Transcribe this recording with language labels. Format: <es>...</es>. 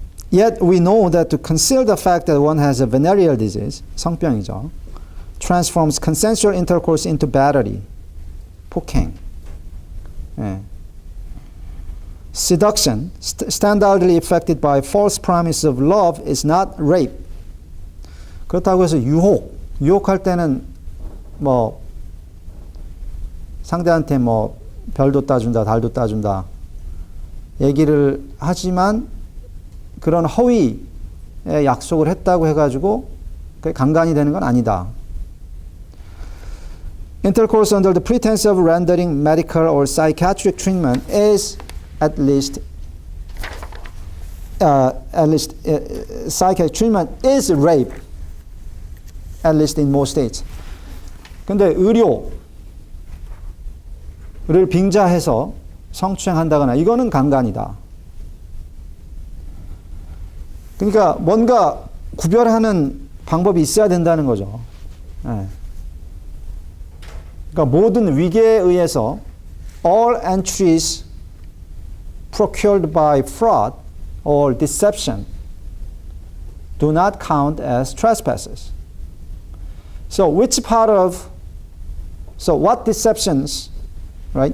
<en>Yet we know that to conceal the fact that one has a venereal disease, 성병이죠, transforms consensual intercourse into battery, 폭행.</en> <ko>예.</ko> <en>Seduction, standardly effected by false promise of love, is not rape.</en> <ko>그렇다고 해서 유혹할 때는 뭐 상대한테 뭐 별도 따준다, 달도 따준다 얘기를 하지만 그런 허위의 약속을 했다고 해가지고 그게 강간이 되는 건 아니다.</ko> <en>Intercourse under the pretense of rendering medical or psychiatric treatment is at least psychiatric treatment is rape, at least in most states.</en> <ko>근데 의료 빙자해서 성추행한다거나 이거는 강간이다. 그러니까 뭔가 구별하는 방법이 있어야 된다는 거죠. 네. 그러니까 모든 위계에 의해서</ko> <en>all entries procured by fraud or deception do not count as trespasses. So what deceptions, right?</en>